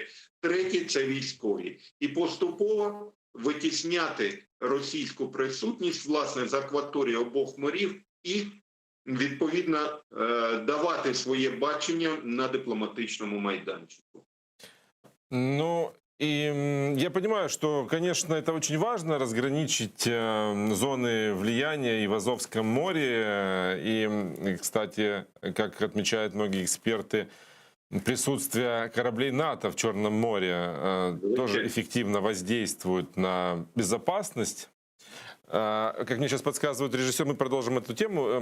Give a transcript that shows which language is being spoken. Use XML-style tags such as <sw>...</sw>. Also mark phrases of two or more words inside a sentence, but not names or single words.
<uk>Третій – це військові. І поступово витісняти російську присутність, власне, з акваторії обох морів і, відповідно, давати своє бачення на дипломатичному майданчику.</uk> <ru>Ну, и я понимаю, что, конечно, это очень важно, разграничить зоны влияния и в Азовском море. И, кстати, как отмечают многие эксперты, присутствие кораблей НАТО в Черном море тоже эффективно воздействует на безопасность Как мне сейчас подсказывают режиссер, мы продолжим эту тему.</ru>